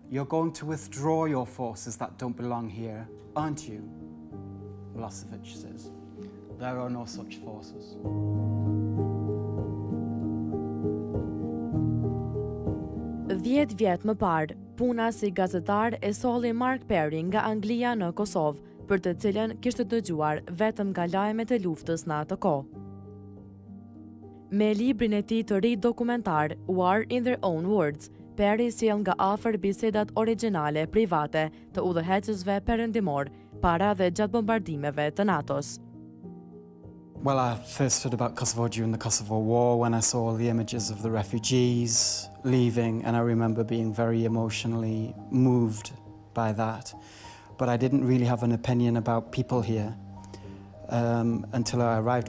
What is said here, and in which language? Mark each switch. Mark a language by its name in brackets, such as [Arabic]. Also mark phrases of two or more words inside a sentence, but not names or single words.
[English] You're going to withdraw your forces that don't belong here, aren't you? Milosevic says. There are no such forces. [Albanian] Dhjetë vjet më parë, puna si gazetar e solli Marc Perry nga Anglia në Kosovë, për të cilën kishte dëgjuar vetëm nga lajmet e luftës në atë kohë. Me librin e tij të ri dokumentar War in Their Own Words, Perry sjell nga afër bisedat origjinale private të udhëheqësve perëndimor para dhe gjatë bombardimeve të NATO-s. [English] Well, I first heard about Kosovo during the Kosovo War when I saw the images of the refugees leaving, and I remember being very emotionally moved by that. But I didn't really have an opinion about people here until I arrived.